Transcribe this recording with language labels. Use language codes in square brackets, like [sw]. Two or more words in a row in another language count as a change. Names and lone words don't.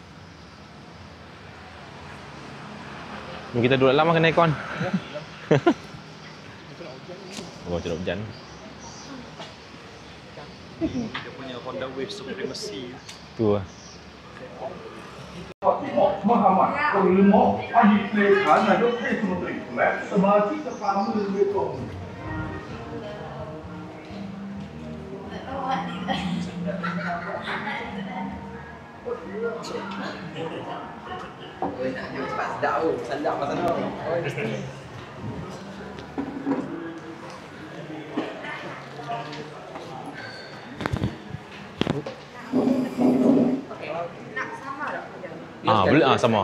[ms] Jom kita duduk dalam lah, kena aircon. Oh, cerdak hujan. Dia punya Honda Wave Supremacy. Tu lah. [th] Muhammad Ulmo อดีตเลขานายกเทศมนตรีและสมาชิกสภาเมืองเบตง [ms] Nak jom cepat sedap tu. Sedap pasal tu. Boleh sama.